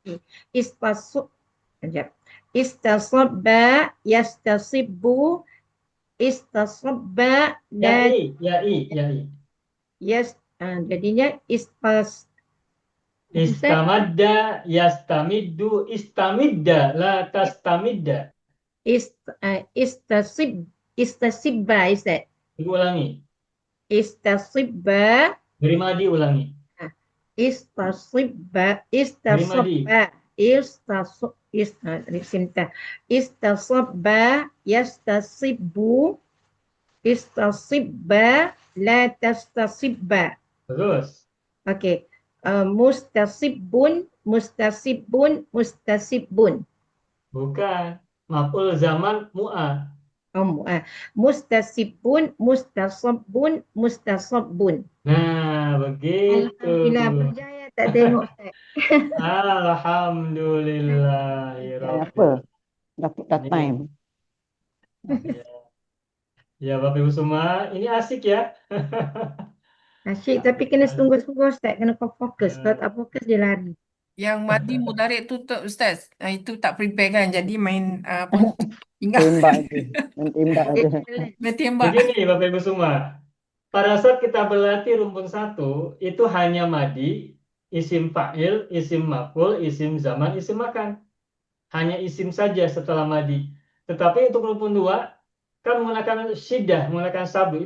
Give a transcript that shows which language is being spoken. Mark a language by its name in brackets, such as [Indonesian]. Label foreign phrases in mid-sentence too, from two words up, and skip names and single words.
[Arabic] استسب، يستسب، استسب, Ya la i. [Malay] jadinya [Arabic] استمد، يستمد، استمد، لا تستمد. istasibba Ustaz. [Malay] Ulangi. [Arabic] Istasibba, [Malay] Dari madi ulangi. [Arabic] استسب، استسب، يستسب، استسب، لا تستسب. [Malay] Terus. Okey. [Arabic] مستسب، مستسب، مستسب. [Malay] Bukan. [Arabic] مفعول زمان [Malay] mu'a. [Arabic] مستسب، مستسب، مستسب. [Malay] Nah, begitu. Alhamdulillah berjaya tak tengok Ustaz. Alhamdulillah. Apa? Dapat time. [Indonesian] Ya, Bapak Ibu semua, ini asik ya. [Malay] Asyik tapi kena sungguh-sungguh Ustaz, kena fokus. Kalau tak fokus dia lari. Yang madi mudarik tu Ustaz, itu tak prepare kan, jadi main ingat Tembak je. Main tembak je. main tembak. [Indonesian] Begini Bapak Ibu semua, pada saat kita berlatih rumpun satu, itu hanya madi, [Arabic] اسم فاعل، اسم مفعول، اسم زمان، اسم مكان. [Indonesian] Hanya isim saja setelah madi. Tetapi untuk rukun 2 kan menggunakan syiddah, menggunakan sabdu.